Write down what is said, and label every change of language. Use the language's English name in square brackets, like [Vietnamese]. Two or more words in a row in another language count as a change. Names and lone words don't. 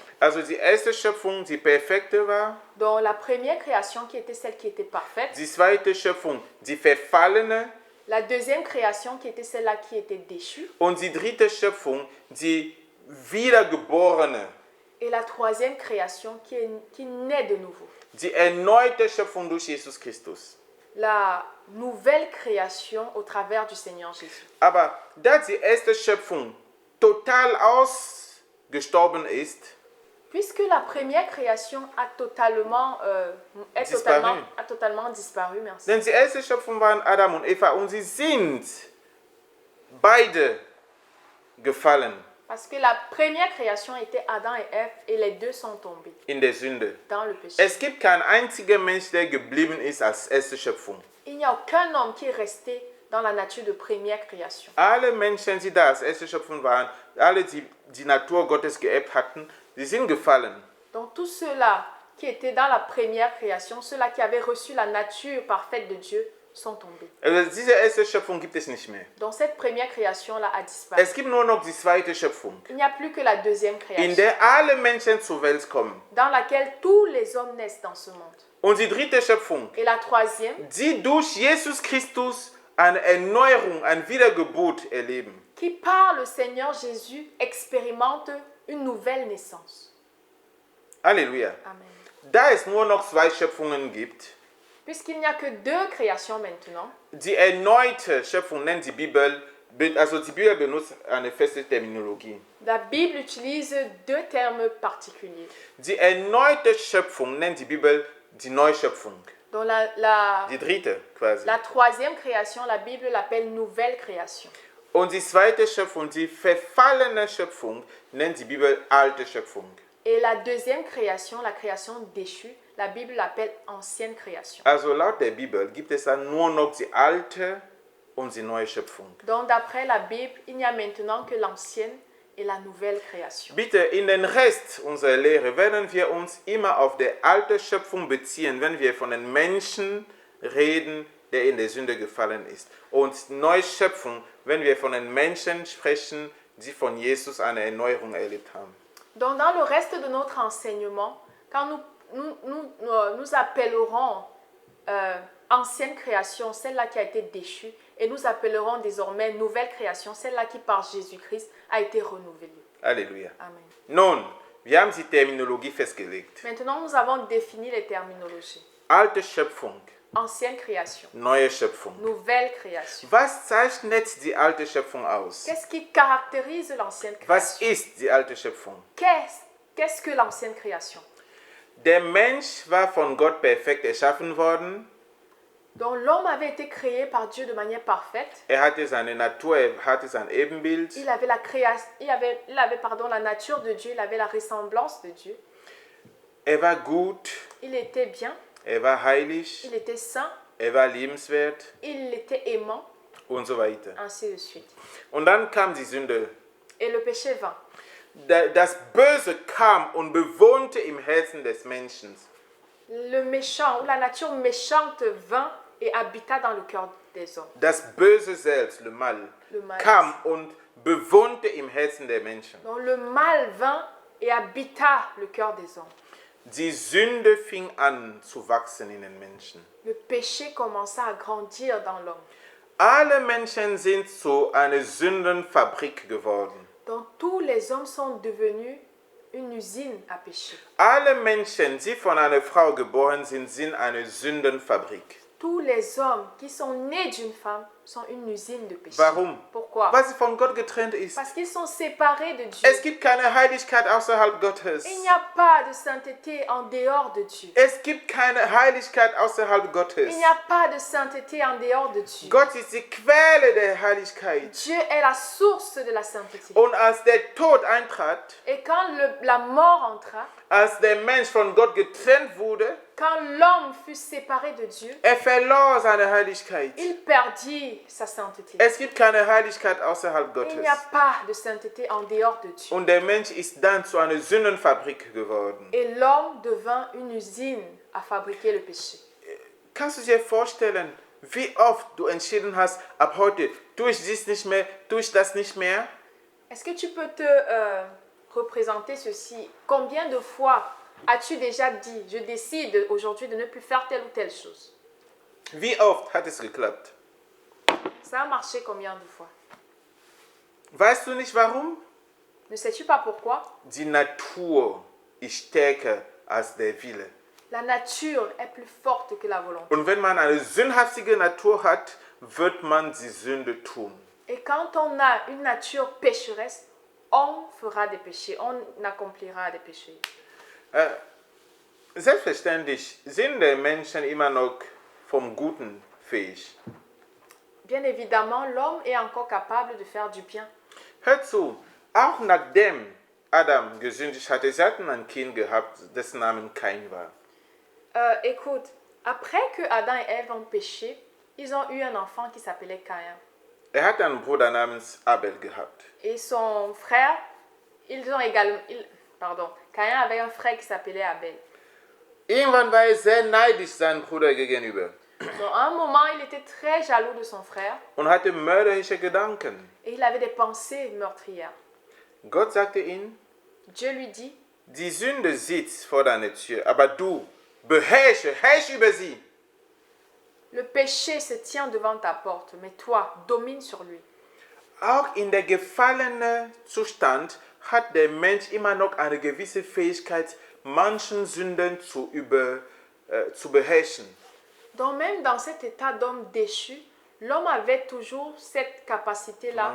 [German] Also die erste Schöpfung, die perfekte war, [French] Donc la première création qui était celle qui était parfaite, [German] die zweite Schöpfung, die verfallene, [French] la deuxième création qui était celle-là qui était déchue, [German] und die dritte Schöpfung, die wiedergeborene, [French] et la troisième création qui naît de nouveau. [German] die erneute Schöpfung durch Jesus Christus. [French] La nouvelle création au travers du Seigneur Jésus. [German] Aber da die erste Schöpfung total ausgestorben ist, [French] Puisque la première création a totalement disparu, merci. [German] denn die erste Schöpfung waren Adam und Eva und sie sind beide gefallen [French] Parce que la première création était Adam et Ève et les deux sont tombés [German] in der Sünde. [French] dans le péché. [German] Es gibt kein einziger Mensch, der geblieben ist als erste Schöpfung. [French] Il n'y a aucun homme qui est resté dans la nature de première création. [German] Alle Menschen, die da als erste Schöpfung waren, alle, die die Natur Gottes geerbt hatten, die sind gefallen. [French] Donc tous ceux-là qui étaient dans la première création, ceux-là qui avaient reçu la nature parfaite de Dieu, sont tombés. [German] Also diese erste Schöpfung gibt es nicht mehr. [French] Donc cette première création-là a disparu. [German] Es gibt nur noch die zweite Schöpfung, [French] Il n'y a plus que la deuxième [German] in [French] création, [German] der alle Menschen zur Welt kommen. [French] dans laquelle tous les hommes naissent dans ce monde. [German] Und die dritte Schöpfung, [French] Et la troisième, [German] die durch Jesus Christus eine Erneuerung, ein Wiedergeburt erleben. [French] qui par le Seigneur Jésus expérimente une nouvelle naissance. [German] Halleluja. [French] Amen. [German] Da es nur noch zwei Schöpfungen gibt, [French] Puisqu'il n'y a que deux créations maintenant, [German] die erneute Schöpfung nennt die Bibel, also die Bibel benutzt eine feste Terminologie. [French] la Bible utilise deux termes particuliers. [German] Die erneute Schöpfung nennt die Bibel die Neuschöpfung. [French] Donc la [German] Die dritte quasi. [French] troisième création, la Bible l'appelle nouvelle création. [German] Und die zweite Schöpfung, die verfallene Schöpfung, nennt die Bibel alte Schöpfung. [French] Et la deuxième création, la création déchue, la Bible l'appelle ancienne création. [German] Also laut der Bibel gibt es dann nur noch die alte und die neue Schöpfung. [French] Donc d'après la Bible, il n'y a maintenant que l'ancienne et la nouvelle création. [German] Bitte, in den Rest unserer Lehre werden wir uns immer auf die alte Schöpfung beziehen, wenn wir von den Menschen reden, der in der Sünde gefallen ist. Und neue Schöpfung, wenn wir von den Menschen sprechen, die von Jesus eine Erneuerung erlebt haben. [French] Donc dans le reste de notre enseignement, quand nous appellerons ancienne création, celle-là qui a été déchue, et nous appellerons désormais nouvelle création, celle-là qui par Jésus-Christ a été renouvelée. [German] Halleluja. [French] Amen. [German] Nun, wir haben die Terminologie festgelegt. [French] Maintenant, nous avons défini les terminologies. [German] Alte Schöpfung, [French] Ancienne création, [German] neue Schöpfung. [French] nouvelle création. [German] Was zeichnet die alte Schöpfung aus? [French] Qu'est-ce qui caractérise l'ancienne [German] Was [French] création? [German] ist die alte Schöpfung? [French] Qu'est-ce que l'ancienne création? [German] Der Mensch war von Gott perfekt erschaffen worden. [French] Donc l'homme avait été créé par Dieu de manière parfaite. [German] Er hatte seine Natur, er hatte sein Ebenbild. [French] Il avait la nature de Dieu, il avait la ressemblance de Dieu. [German] Er war gut, [French] Il était bien, [German] er war heilig, [French] il était saint, [German] er war liebenswert [French] il était aimant, [German] und so weiter. [French] ainsi de suite. [German] Und dann kam die Sünde. [French] Et le péché vint. [German] Das Böse kam und bewohnte im Herzen des Menschen. [French] Le méchant ou la nature méchante vint et habita dans le cœur des hommes. [German] Das Böse selbst, [French] le mal, Le mal. [German] kam und bewohnte im Herzen der Menschen. [French] Donc le mal vint et habita le cœur des hommes. [German] Die Sünde fing an zu wachsen in den Menschen. [French] Le péché commença à grandir dans l'homme. [German] Alle Menschen sind zu einer Sündenfabrik geworden. [French] Donc tous les hommes sont devenus une usine à péché. [German] Alle Menschen, die von einer Frau geboren sind, sind eine Sündenfabrik. [French] Tous les hommes qui sont nés d'une femme sont une usine de péché. [German] Warum? [French] Pourquoi? [German] Weil sie von Gott getrennt ist. [French] Parce qu'ils sont séparés de Dieu. [German] Es gibt keine Heiligkeit außerhalb Gottes. [French] Il n'y a pas de sainteté en dehors de Dieu. [German] Es gibt keine Heiligkeit außerhalb Gottes. [French] Il n'y a pas de sainteté en dehors de Dieu. [German] Gott ist die Quelle der Heiligkeit. [French] Dieu est la source de la sainteté. [German] Und als der Tod eintrat, [French] Et quand la mort entra, [German] als der Mensch von Gott getrennt wurde, [French] quand l'homme fut séparé de Dieu, [German] verlor seine Heiligkeit. [French] il perdit sa sainteté. [German] Es gibt keine Heiligkeit außerhalb [French] Il [German] Gottes. [French] n'y a pas de sainteté en dehors de Dieu. [German] Und der Mensch ist dann zu einer Sündenfabrik geworden. [French] Et l'homme devint une usine à fabriquer le péché. [German] Kannst du dir vorstellen, wie oft du entschieden hast, ab heute tue ich dies nicht mehr, tue ich das nicht mehr? [French] Est-ce que tu peux te représenter ceci? Combien de fois as-tu déjà dit, je décide aujourd'hui de ne plus faire telle ou telle chose? [German] Wie oft hat es geklappt? [French] Ça a marché combien de fois? [German] Weißt du nicht warum? [French] Ne sais-tu pas pourquoi? [German] Die Natur ist stärker als der Wille. [French] La nature est plus forte que la volonté. [German] Und wenn man eine sündhaftige Natur hat, wird man die Sünde tun. [French] Et quand on a une nature pécheresse, on fera des péchés, on accomplira des péchés. [German] Selbstverständlich sind die Menschen immer noch vom Guten fähig. [French] Bien évidemment, l'homme est encore capable de faire du bien. [German] Hör zu, auch nachdem Adam gesündigt hatte, sie hatten ein Kind gehabt, dessen Name Kain war. [French] Écoute, après que Adam et Ève ont péché, ils ont eu un enfant qui s'appelait Caïn. [German] Er hatte einen Bruder namens Abel gehabt. [French] Et son frère, Caïn avait un frère qui s'appelait Abel. [German] Irgendwann war er sehr neidisch seinem Bruder gegenüber [French] Donc, à un moment, il était très jaloux de son frère [German] und hatte mörderische Gedanken. [French] et il avait des pensées meurtrières. [German] Gott sagte ihm, [French] Dieu lui dit, [German] die Sünde sitzt vor deiner Tür, aber du herrsche über sie. [French] le péché se tient devant ta porte, mais toi, domine sur lui. [German] Auch in der gefallenen Zustand hat der Mensch immer noch eine gewisse Fähigkeit, manchen Sünden zu beherrschen. [French] Donc même dans cet état d'homme déchu, l'homme avait toujours cette capacité-là.